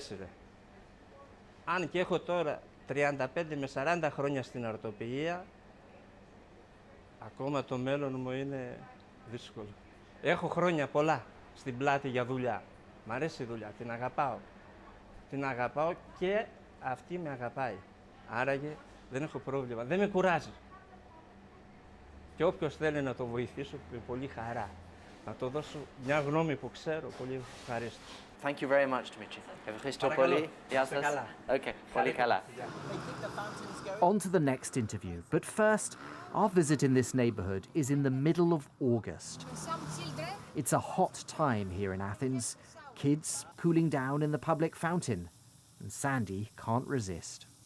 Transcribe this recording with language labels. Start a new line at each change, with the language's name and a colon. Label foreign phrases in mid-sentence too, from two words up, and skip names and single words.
Greek: Αν και έχω τώρα 35 με 40 χρόνια στην αρτοποιία, ακόμα το μέλλον μου είναι δύσκολο. Έχω χρόνια πολλά στην πλάτη για δουλειά. Μ' αρέσει η δουλειά, την αγαπάω. Την αγαπάω και αυτή με αγαπάει. Άραγε δεν έχω πρόβλημα, δεν με κουράζει. Και όποιος θέλει να το βοηθήσω, με πολύ χαρά. Να το δώσω μια γνώμη που ξέρω, πολύ ευχαρίστω.
English: Thank you very much, Dimitri.
Greek: Ευχαριστώ Παρακαλώ. πολύ. Γεια σας. Καλά. Okay, πολύ καλά.
English: On to the next interview, but first, our visit in this neighbourhood is in the middle of August. It's a hot time here in Athens, kids cooling down in the public fountain, and Sandy can't resist.